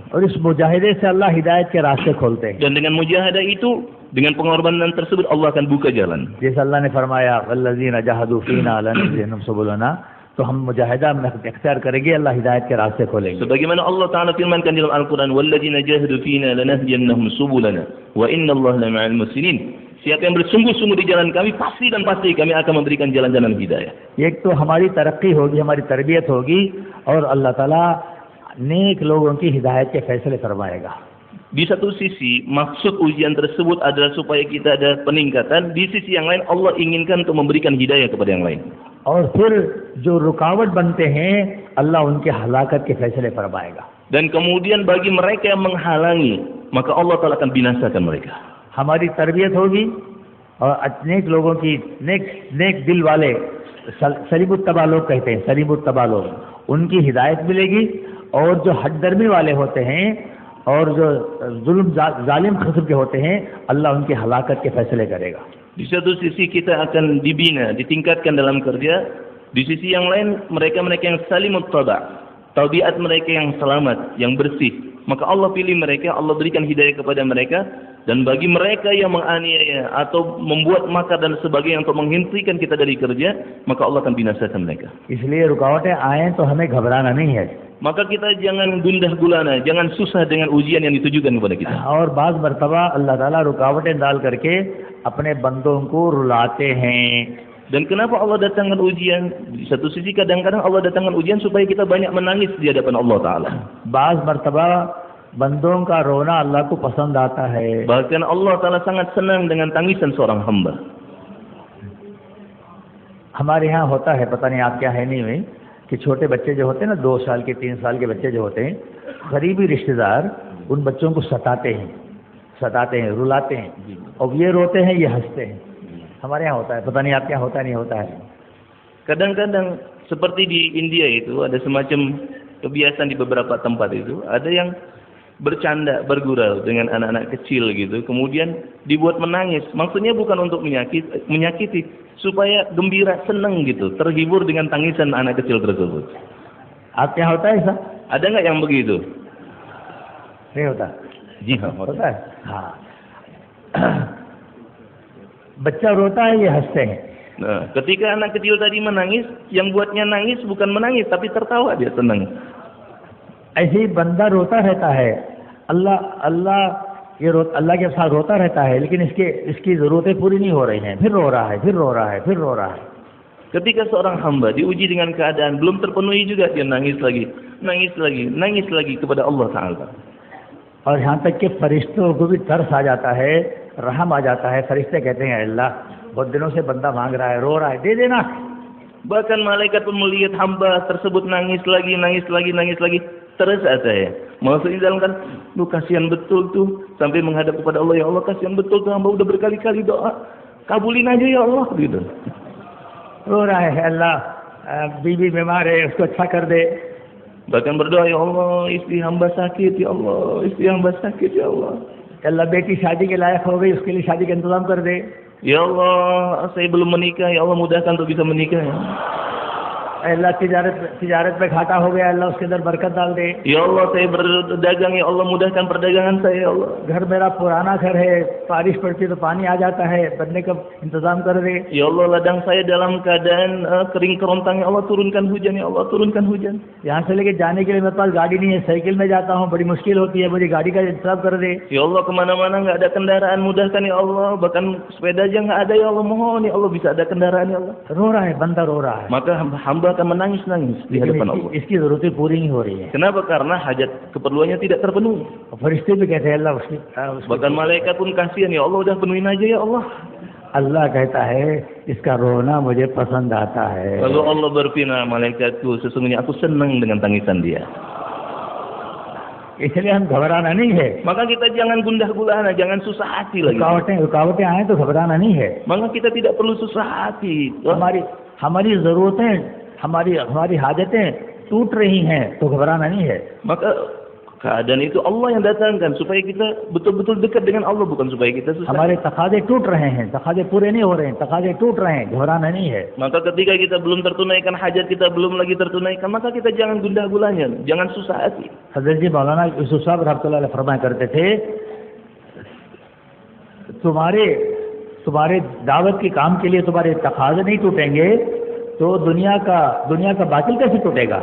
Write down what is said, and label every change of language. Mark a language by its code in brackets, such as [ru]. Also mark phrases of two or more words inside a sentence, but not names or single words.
[hi] और इस मुजाहिदे से अल्लाह हिदायत के रास्ते खोलते हैं. [id] Dan dengan mujahadah itu, dengan pengorbanan tersebut Allah akan buka jalan. [hi] जैसे अल्लाह ने फरमाया [ar] والذين جاهدوا فينا لنهدينهم سبلنا, [hi] तो हम मुजाहिदा में इख्तियार करेंगे, अल्लाह हिदायत के रास्ते खोलेंगे. [id] Sebagaimana Allah Taala firmankan dalam Al-Qur'an, [ar] والذين جاهدوا فينا لنهدينهم سبلنا وإن الله لمع المحسنين. [id] Siapa yang bersungguh-sungguh di jalan kami, pasti kami akan memberikan jalan-jalan hidayah. [hi] एक तो हमारी तरक्की होगी, हमारी तरबियत होगी और अल्लाह ताला नेक लोगों की हिदायत के फैसले फरमाएगा. [id] Di satu sisi, maksud ujian tersebut adalah supaya kita ada peningkatan. Di sisi yang lain, Allah inginkan untuk memberikan hidayah kepada yang lain. [hi] और फिर जो रुकावट बनते हैं, अल्लाह उनके हलाकत के फैसले फरमाएगा. [id] Dan kemudian bagi mereka yang menghalangi, maka Allah Taala akan binasakan mereka. [hi] हमारी तरबियत होगी और नेक लोगों की नेक दिल वाले सलीमुत्तबा लोग कहते हैं, सलीमुत्तबा लोग, उनकी हिदायत मिलेगी. और जो हददर्मी वाले होते हैं और जो जुल्म जालिम किस्म के होते हैं, अल्लाह उनकी हलाकत के फैसले करेगा. [id] Di satu sisi kita akan dibina, ditingkatkan dalam kerja. Di sisi yang lain, mereka-mereka yang salimut tada, tabiat mereka yang selamat, yang bersih, maka Allah pilih mereka, Allah berikan hidayah kepada mereka. Dan bagi mereka yang menganiaya atau membuat makar dan sebagainya untuk menghentikan kita dari kerja, maka Allah akan binasakan mereka. [hi] इसलिए रुकावटें आए तो हमें घबराना नहीं है. [id] Maka kita jangan gundah gulana, jangan susah dengan ujian yang ditujukan kepada kita. [hi] और बाज़ मर्तबा अल्लाह ताला रुकावटें डाल करके अपने बंदों को रुलाते हैं. [id] Dan kenapa Allah datangkan ujian? Di satu sisi kadang-kadang Allah datangkan ujian supaya kita banyak menangis di hadapan Allah Ta'ala. [hi] बाज़ मर्तबा बंदों का रोना अल्लाह को पसंद आता है. [id] Bahkan Allah Ta'ala sangat senang dengan tangisan seorang hamba. [hi] हमारे यहाँ होता है, पता नहीं आप क्या है नहीं में, कि छोटे बच्चे जो होते हैं ना, 2 साल के 3 साल के बच्चे जो होते हैं, करीबी रिश्तेदार उन बच्चों को सताते हैं, रुलाते हैं. और ये रोते हैं, ये हंसते हैं. हमारे यहाँ होता है, पता नहीं आप क्या होता नहीं होता है. [id] Kadang-kadang seperti di India itu ada semacam kebiasaan di beberapa tempat itu, ada yang bercanda, bergurau dengan anak-anak kecil gitu, kemudian dibuat menangis. Maksudnya bukan untuk menyakiti, supaya gembira, senang gitu, terhibur dengan tangisan anak kecil tersebut. [hi] आपके यहाँ होता है ऐसा? [id] Ada nggak yang begitu? [hi] नहीं होता. जी हाँ, होता है. हाँ. बच्चा रोता है, ये हंसते हैं. [id] Nah, ketika anak kecil tadi menangis, yang buatnya nangis bukan menangis, tapi tertawa, dia senang. [hi] ऐसे ही बंदा रोता रहता है, अल्लाह के साथ रोता रहता है, लेकिन इसकी ज़रूरतें पूरी नहीं हो रही हैं, फिर रो रहा है. [id] Ketika seorang hamba diuji dengan keadaan belum terpenuhi juga, dia nangis lagi kepada Allah Ta'ala. [hi] और यहाँ तक कि फरिश्तों को भी तरस आ जाता है, रहम आ जाता है. फरिश्ते कहते हैं, अल्लाह बहुत दिनों से बंदा मांग रहा है, रो रहा है, दे देना. [id] Bahkan malaikat pun melihat hamba tersebut nangis lagi, terus saya. Maksudnya dalam kan, lu kasihan betul tuh, sampai menghadap kepada Allah, ya Allah kasihan betul tuh, hamba udah berkali-kali doa, kabulin aja ya Allah, gitu. [hi] रो रहा है, अल्लाह बीवी बीमार है, उसको अच्छा कर दे. [id] Bahkan berdoa, ya Allah istri hamba sakit, ya Allah. [hi] अल्लाह बेटी शादी के लायक हो गई, उसके लिए शादी का इंतजाम कर दे. [id] Ya Allah, saya belum menikah, ya Allah mudahkan untuk bisa menikah ya. [hi] अल्लाह तिजारत में घाटा हो गया, अल्लाह उसके अंदर बरकत डाल दे। [id] Ya Allah, saya berdagang, ya Allah mudahkan perdagangan saya, ya Allah. [hi] घर मेरा पुराना घर है, बारिश पड़ती है तो पानी आ जाता है, बनने का इंतजाम कर दे। [id] Ya Allah, ladang saya dalam keadaan kering kerontang, ya Allah turunkan hujan, ya Allah turunkan hujan. [hi] यहाँ से लेके जाने के लिए मेरे पास गाड़ी नहीं है, साइकिल में जाता हूँ, बड़ी मुश्किल होती है, मुझे गाड़ी का इंतजाम कर दे। [id] Ya Allah, kemana-mana nggak ada kendaraan, mudahkan ya Allah. Bahkan sepeda aja nggak ada, ya Allah, mohon ya Allah bisa ada kendaraan, ya Allah. [hi] रो रहा है, बंदा रो रहा है, [id] Maka hamba akan menangis-nangis di hadapan Allah. [hi] इसकी जरूरतें पूरी नहीं हो रही है। [id] Kenapa? Karena hajat keperluannya tidak terpenuhi. [hi] फरिश्ते भी कहते हैं अल्लाह उसकी [id] Bahkan malaikat pun kasihan, ya Allah udah penuhin aja ya Allah. [hi] अल्लाह कहता है इसका रोना मुझे पसंद आता है। [id] Lalu Allah berfirman, malaikatku sesungguhnya aku senang dengan tangisan dia. [hi] इसलिए हम घबराना नहीं है। [id] Maka kita jangan gundah gulana, jangan susah hati lagi. [hi] रुकावटें आए तो घबराना नहीं है। [id] Maka kita tidak perlu susah hati. [hi] हमारी जरूरतें, हमारी हाजतें टूट रही हैं तो घबराना नहीं है। [id] Maka keadaan itu Allah yang datangkan supaya kita betul-betul dekat dengan Allah, bukan supaya kita susah. [hi] हमारे तकाजे टूट रहे हैं, तकाजे पूरे नहीं हो रहे हैं, तकाजे टूट रहे हैं, घबराना नहीं है। [id] Maka ketika kita belum tertunaikan hajat kita belum lagi tertunaikan, maka kita jangan gundah gulana, jangan susah hati. [hi] हज़रत जी मौलाना यूसुफ साहब [ar] رحمة الله عليه [hi] फरमाया करते थे, तुम्हारे दावत के काम के लिए तुम्हारे तकाजे नहीं टूटेंगे तो दुनिया का बातिल कैसे टूटेगा।